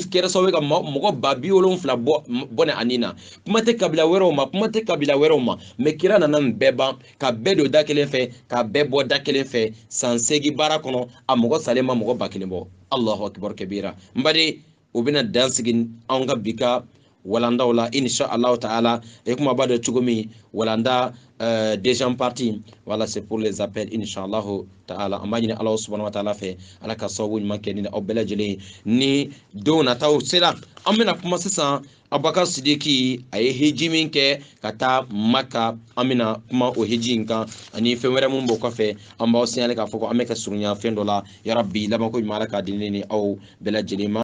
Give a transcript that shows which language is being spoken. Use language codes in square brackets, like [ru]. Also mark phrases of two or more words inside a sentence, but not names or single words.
[bm] kɛra sababu ka mɔgɔ 70,000 bɔ ne ani na kuma tɛ kabila wɛrɛw ma mais kira nana nin bɛɛ ban ka bɛɛ don da kelen fɛ ka bɛɛ bɔ da kelen fɛ san 8 baara kɔnɔ a mɔgɔ salen ma mɔgɔ 1000 bɔ [ar] الله أكبر [bm] kabira n baden o bɛna dan sigi anw ka bi ka walandaw la [ar] إن شاء الله تعالى [bm] et kuma b'a dɔn cogo min walanda [fr] deuxième partie voilà c'est pour les appels [ar] إن شاء الله تعالى [bm] an b'a ɲini [ar] الله سبحانه وتعالى [bm] fɛ ala ka sababu ɲuman kɛ ni aw bɛɛ lajɛlen ni don nataw sera an bɛna kuma sisan Abubakar Sidiki a ye hiji min kɛ ka taa Maka an bɛna kuma o hiji in kan ani fɛn wɛrɛ mun b'o kɔfɛ an b'aw signale k'a fɔ ko an bɛ ka surunya fɛn dɔ la [ar] يا ربي [bm] laban ko ɲuman ala k'a di ne ni aw bɛɛ lajɛlen ma